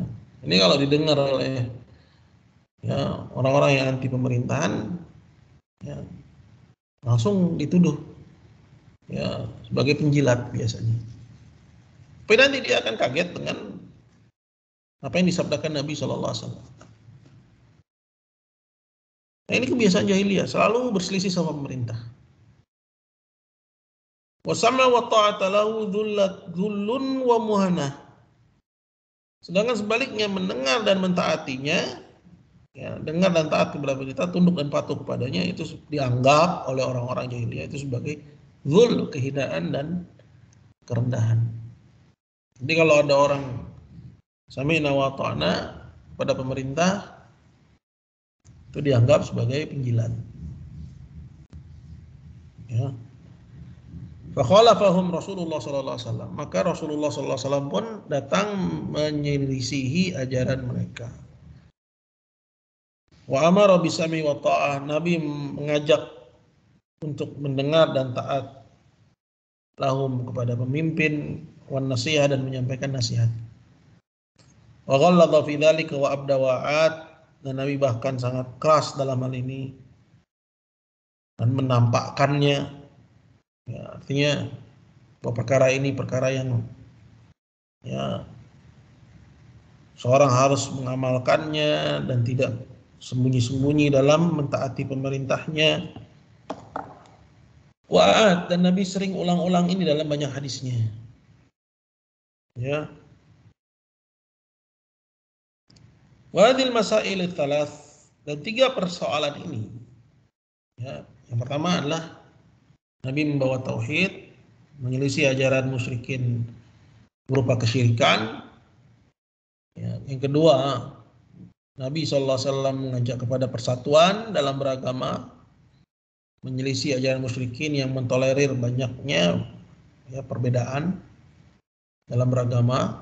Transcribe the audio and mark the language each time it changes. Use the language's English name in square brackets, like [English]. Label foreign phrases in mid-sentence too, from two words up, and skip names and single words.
[Indonesian] Ini kalau didengar oleh, ya, orang-orang yang anti pemerintahan, ya, langsung dituduh, ya, sebagai penjilat biasanya. Tapi nanti dia akan kaget dengan apa yang disabdakan Nabi SAW. Nah, ini kebiasaan jahiliyah, selalu berselisih sama pemerintah. [Arabic] والسمع والطاعة له ذل ومهانة. [Indonesian] Sedangkan sebaliknya mendengar dan mentaatinya ya, dengar dan taat kepada pemerintah, tunduk dan patuh kepadanya, itu dianggap oleh orang-orang jahiliyah itu sebagai zul, kehinaan dan kerendahan. Jadi kalau ada orang [Arabic] سمعنا وأطعنا [Indonesian] pada pemerintah, itu dianggap sebagai penjilat. Ya. [Arabic] فخالفهم رسول الله صلى الله عليه وسلم. [Indonesian] Maka Rasulullah [Arabic] صلى الله عليه وسلم [Indonesian] pun datang menyelisihi ajaran mereka. [Arabic] وأمر بالسمع والطاعة. [Indonesian] Nabi mengajak untuk mendengar dan taat lahum kepada pemimpin, [Arabic] والنصيحة, [Indonesian] dan menyampaikan nasihat. [Arabic] وغلظ في ذلك وأبدى وأعاد. [Indonesian] Dan Nabi bahkan sangat keras dalam hal ini dan menampakkannya. Ya, artinya bahwa perkara ini perkara yang ya seorang harus mengamalkannya dan tidak sembunyi-sembunyi dalam mentaati pemerintahnya. Wa'at, dan Nabi sering ulang-ulang ini dalam banyak hadisnya. [Arabic] Ya. وهذه المسائل الثلاث, [Indonesian] dan 3 persoalan ini. Ya, yang pertama adalah Nabi membawa tauhid, menyelisih ajaran musyrikin berupa kesyirikan. Ya, yang kedua, Nabi SAW mengajak kepada persatuan dalam beragama, menyelisih ajaran musyrikin yang mentolerir banyaknya ya perbedaan dalam beragama.